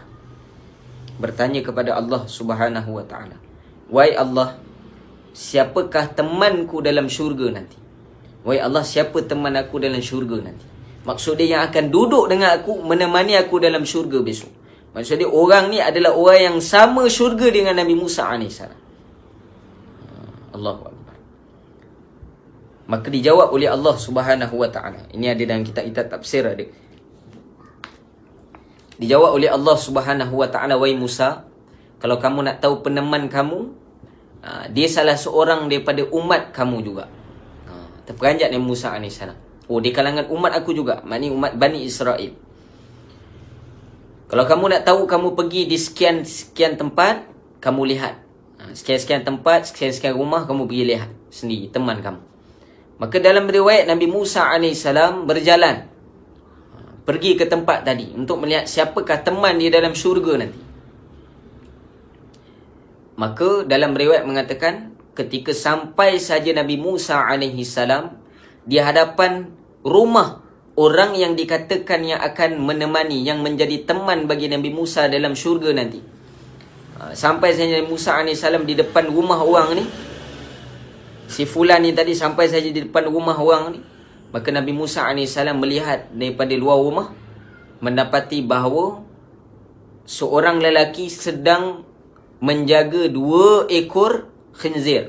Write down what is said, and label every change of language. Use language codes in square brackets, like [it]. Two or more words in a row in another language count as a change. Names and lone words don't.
[ms] Bertanya kepada Allah [ar] سبحانه وتعالى, [ms] wahai Allah, siapakah temanku dalam syurga nanti? Wahai Allah, siapa teman aku dalam syurga nanti? Maksud dia yang akan duduk dengan aku, menemani aku dalam syurga besok. Maksud dia orang ni adalah orang yang sama syurga dengan Nabi Musa AS. [ar] الله أكبر. [ms] Maka dijawab oleh Allah [ar] سبحانه وتعالى. [ms] Ini ada dalam kitab tafsir ada. Dijawab oleh Allah [ar] سبحانه وتعالى, [ms] wahai Musa, kalau kamu nak tahu peneman kamu, dia salah seorang daripada umat kamu juga. Terperanjat Nabi Musa AS. Di kalangan umat aku juga. Maknanya umat Bani Israel. Kalau kamu nak tahu, kamu pergi di sekian tempat, kamu lihat. Sekian tempat, sekian rumah, kamu pergi lihat sendiri teman kamu. Maka dalam riwayat Nabi Musa AS berjalan pergi ke tempat tadi untuk melihat siapakah teman dia dalam syurga nanti. Maka dalam riwayat mengatakan ketika sampai saja Nabi Musa [ar] عليه السلام [ms] di hadapan rumah orang yang dikatakan yang akan menemani, yang menjadi teman bagi Nabi Musa dalam syurga nanti. Sampai saja Nabi Musa AS di depan rumah orang ni, si fulan ni tadi sampai saja di depan rumah orang ni, maka Nabi Musa AS melihat daripada luar rumah, mendapati bahawa seorang lelaki sedang menjaga 2 ekor khinzir.